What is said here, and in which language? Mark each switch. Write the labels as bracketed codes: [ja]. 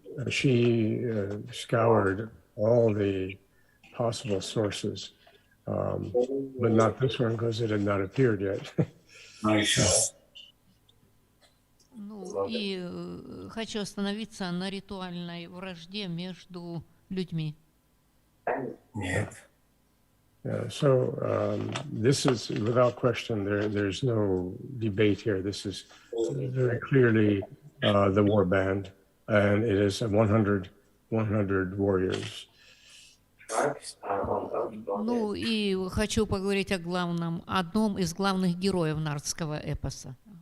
[en] She scoured all the possible sources, but not this one because it had not appeared yet. [ru] Ну и хочу остановиться на ритуальной вражде между людьми. Нет. [en] So this is without question. There's no debate here. This is very clearly the war band, and it is 100 warriors. [ru] Ну и хочу поговорить о главном, одном из главных героев нартского эпоса.